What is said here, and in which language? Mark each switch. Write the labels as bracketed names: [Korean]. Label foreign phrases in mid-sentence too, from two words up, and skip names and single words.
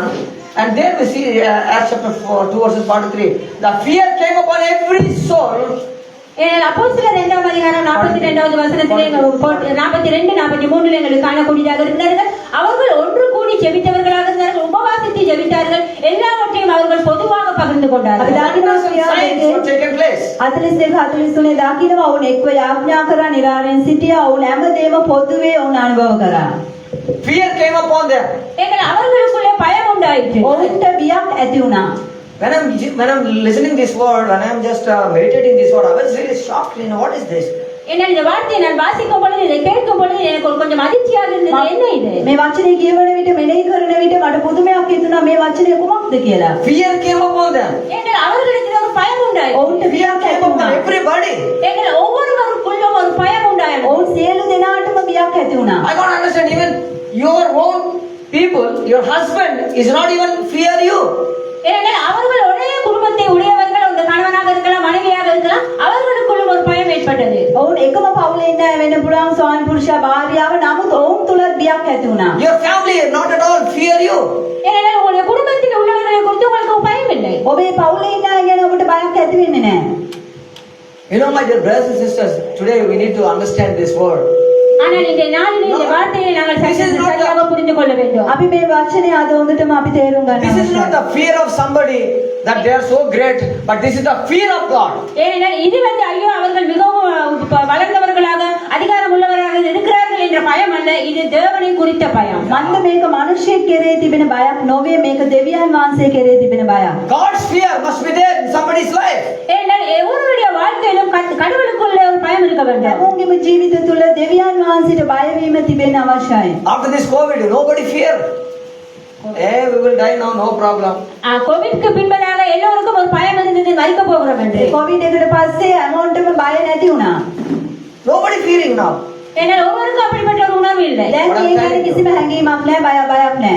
[English] And then we see Acts chapter 2 verses 43, the fear came upon every soul. [Tamil] ஏனெனில் அப்போஸ்தலர் 2ஆம் அதிகாரம் 42வது வசனத்திலே 42 43 எங்களுக்கு காணக்கூடியதாக இருக்கிறார்கள். அவர்கள் ஒன்று கூடி ஜெபித்தவர்களாக இருந்தார்கள், உபவாசித்து ஜெபித்தார்கள், எல்லாவற்றையும் அவர்கள் பொதுவாக பகிர்ந்து கொண்டார்கள். [English] What taken place? [Sinhala] 42 43 දකිනවා ඔවුන් එක්ව යාඥා කරා, නිරාරෙන් සිටියා, ඔවුන් හැමදේම පොදුවේ ඔවුන් අනුභව කරා. [English] Fear came upon them. [Tamil] ஏனெனில் அவர்களுக்குள்ளே பயம் உண்டாயிற்று. [Sinhala] ඔවුන්ට බියක් ඇති වුණා. [English] When I'm listening this word, when I'm just meditating this word, I was really shocked. What is this? [Tamil] என்னால் இந்த வார்த்தையை நான் வாசிக்கும் பொழுது, இதை கேட்கும் பொழுது எனக்கு கொஞ்சம் அதிர்ச்சியாக இருந்தது. என்ன இது? [Sinhala] මේ වචනේ කියවන විට මෙනෙහි කරන විට මට පුදුමයක් හිතුණා මේ වචනේ කුමක්ද කියලා. [English] Fear came upon them. [Tamil] ஏனெனில் அவர்களுக்கு ஒரு பயம் உண்டாயிற்று. [Sinhala] ඔවුන්ට [English] Fear [Sinhala] බියක් [English] came [Sinhala] ඇති [English] upon [Sinhala] වුණා. [English] everybody. [Tamil] ஏனெனில் ஒவ்வொருவருக்குள்ளும் ஒரு பயம் உண்டாயிற்று. [Sinhala] ඔවුන් සියලු දෙනාටම බියක් ඇති වුණා. [English] I can't understand, even your own people, your husband is not even fear you. [Tamil] ஏனெனில் அவர்கள் ஒரே குடும்பத்தை உடையவர்கள், ஒரு கணவனாக இருக்கலாம், மனைவியாக இருக்கலாம், அவர்களுக்குள்ளும் ஒரு பயம் ஏற்பட்டது. [Sinhala] ඔවුන් එකම පවුලේ ඉන්න අය වෙන්න පුළුවන්, ස්වාමි පුරුෂයා භාර්යාව, නමුත් ඔවුන් තුල බියක් ඇති වුණා. [English] Your family not at all fear you. [Tamil] ஏனெனில் உங்களுடைய குடும்பத்தில் உள்ளவர்களை குறித்து உங்களுக்கு பயம் இல்லை. [Sinhala] ඔබේ පවුලේ ඉන්න අය ගැන ඔබට බයක් ඇති වෙන්නේ නැහැ. [English] You know, my dear brothers and sisters, today we need to understand this word. [Tamil] ஆனால் இந்த நாளில் இந்த வார்த்தையை நாங்கள் சரியாக புரிந்து கொள்ள வேண்டும். [Sinhala] අපි මේ වචනේ අද හොඳටම අපි තේරුම් ගන්න [English] This is not the fear of somebody that they are so great, but this is the fear of God. [Tamil] ஏனென்றால் இது ஐயோ அவர்கள் மிகவும் வளர்ந்தவர்களாக அதிகாரம் உள்ளவர்களாக இருக்கிறார்கள் என்ற பயம் அல்ல, இது தேவனை குறித்த பயம். [Sinhala] මන්ද මේක මිනිස්සෙක් කෙරේ තිබෙන බයක් නොවේ, මේක දෙවියන් වහන්සේ කෙරේ තිබෙන බයක්. [English] God's fear must be there in somebody's life. [Tamil] ஏனென்றால் ஒவ்வொருவருடைய வாழ்க்கையிலும் கடவுளுக்குள்ள ஒரு பயம் இருக்க வேண்டும். [Sinhala] හැමෝගෙම ජීවිත තුළ දෙවියන් වහන්සේට බය වීම තිබෙන්න අවශ්‍යයි. [English] After this COVID, nobody fear. Hey, we will die now, no problem. [Tamil] கோவிட்க்கு பின்பதாக எல்லோருக்கும் ஒரு பயம் இருந்தது, மரிக்க போகிறோம் என்று. [Sinhala] කොවිඩ් එකට පස්සේ හැමෝටම බය නැති වුණා. [English] Nobody fearing now. [Tamil] ஏனால் ஒவ்வொருக்கும் அப்படிப்பட்ட ஒரு உணர்வு இல்லை. [Sinhala] දැන් මේ ගැන කිසිම හැඟීමක් නැහැ, බයක් නැහැ.